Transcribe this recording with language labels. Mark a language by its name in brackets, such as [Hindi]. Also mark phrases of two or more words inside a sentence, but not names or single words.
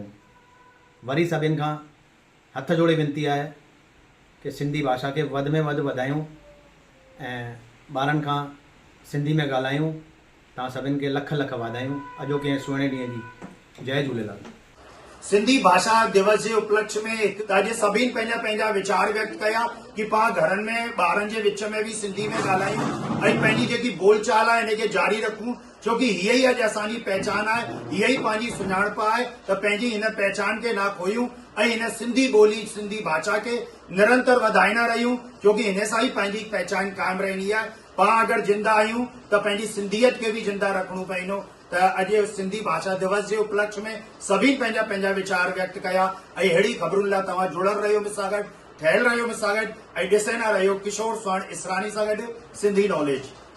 [Sindhi] वरी सभिनि खां हथ जोड़े विनती आहे कि सिंधी भाषा खे वधि में वधि वधायूं ऐं ॿारनि खां सिंधी में ॻाल्हायूं। तव्हां सभिनि खे लख लख वाधायूं अॼोके सुहिणे ॾींहं जी। जय झूलेलाल। सिंधी भाषा दिवस जे उपलक्ष्य में अॼु सभिनी पंहिंजा वीचार व्यक्त कया कि पाण घरनि में ॿारनि जे विच में भी सिंधी में ॻाल्हायूं ऐं पंहिंजी जेकी बोलचाल आहे हिनखे जारी रखूं, छोकि हीअ ई अॼु असांजी पहचान आहे, हीअ ई पंहिंजी सुञाणप आहे त पंहिंजी हिन पहचान खे ना खोयूं ऐं हिन सिंधी ॿोली सिंधी भाषा खे निरंतर वधाईंदा रहियूं, छोकि हिन सां ई पंहिंजी पहचान कायम रहंदी आहे। पाण अगरि जिंदा आहियूं त पंहिंजी सिंधियत खे भी जिंदा रखणो पवंदो। त अॼु सिंधी भाषा दिवस जे उपलक्ष्य में सभी पंहिंजा वीचार व्यक्त कया ऐं अहिड़ी ख़बरुनि लाइ तव्हां जुड़ल रहियो मूंसां गॾु, ठहियल रहियो मूंसां गॾु ऐं ॾिसंदा रहियो किशोर स्वर्ण इसरानी सां गॾु सिंधी नॉलेज।